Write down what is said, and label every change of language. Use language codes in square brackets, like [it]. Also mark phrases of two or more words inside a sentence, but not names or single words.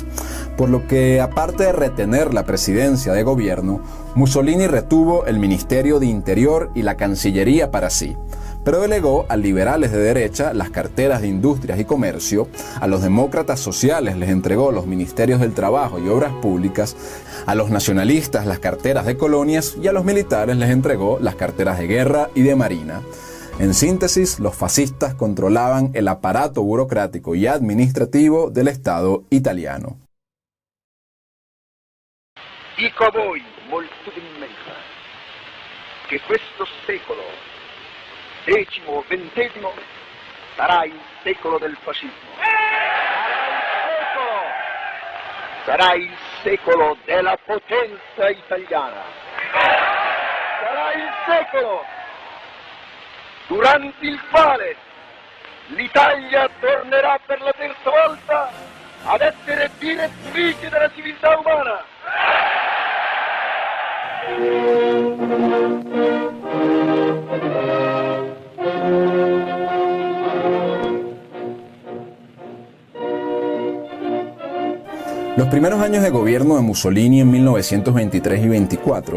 [es] Por lo que, aparte de retener la presidencia de gobierno, Mussolini retuvo el Ministerio de Interior y la Cancillería para sí, pero delegó a liberales de derecha las carteras de Industrias y Comercio, a los demócratas sociales les entregó los ministerios del Trabajo y Obras Públicas, a los nacionalistas las carteras de Colonias y a los militares les entregó las carteras de Guerra y de Marina. En síntesis, los fascistas controlaban el aparato burocrático y administrativo del Estado italiano. [it] Dico a voi, molto immensa, che questo secolo, X-XX, sarà il secolo del fascismo. Sarà il secolo della potenza italiana. Sarà il secolo durante il quale l'Italia tornerà per la terza volta ad essere direttrice della civiltà umana. [es] Los primeros años de gobierno de Mussolini en 1923 y 24